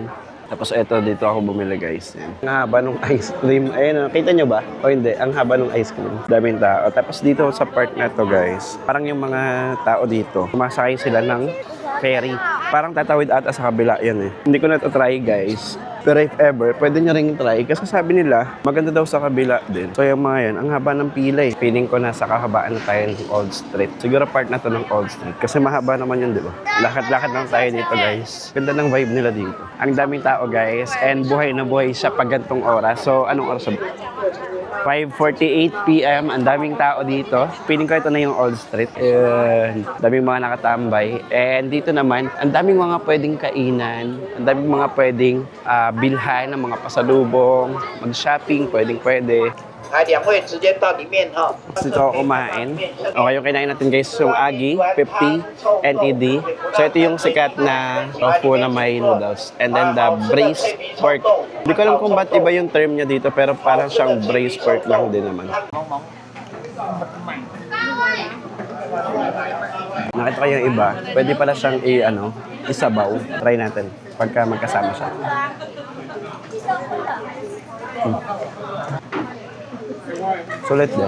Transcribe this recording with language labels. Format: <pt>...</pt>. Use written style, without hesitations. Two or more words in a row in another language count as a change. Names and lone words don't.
<tl>Tapos eto, dito ako bumili guys. Ayan. Ang haba ng ice cream. Ayan, nakita nyo ba? O hindi, ang haba ng ice cream. Daming tao. Tapos dito sa part na to guys, parang yung mga tao dito, sumasakay sila ng ferry. Parang tatawid ata sa kabila yan eh. Hindi ko na ito try guys. Pero</tl> <en>if ever,</en> <tl>pwede nyo rin try. Kasi sabi nila, maganda daw sa kabila din. So yung mga yan, ang haba ng pila eh. Feeling ko nasa kahabaan na tayo ng Old Street. Siguro part na to ng Old Street. Kasi mahaba naman yun, di ba? Lakad-lakad lang tayo dito guys. Ganda ng vibe nila dito. Ang daming tao guys. And buhay na buhay siya pag gantong oras. So anong oras? 5:48 p.m. Ang daming tao dito. Feeling ko ito na yung Old Street. Daming mga nakatambay. And dito naman, ang daming mga pwedeng kainan. Ang daming mga pwedeng bilhan ng mga pasalubong. Mag-shopping, pwede.</tl> <zh>2 会直接到里面哈。</zh> <tl>Dito ako kumain. Okay, yung kinain natin guys, yung Agi, 50 NTD. So ito yung sikat na tofu na may noodles.</tl> <en>And then the braised pork.</en> <tl>Hindi ko alam kung ba't iba yung term niya dito, pero parang siyang</tl> <en>braised pork</en> <tl>lang din naman. Nakita ko yung iba, pwede pala siyang isabaw. Try natin pagka magkasama siya. Sulit din.</tl>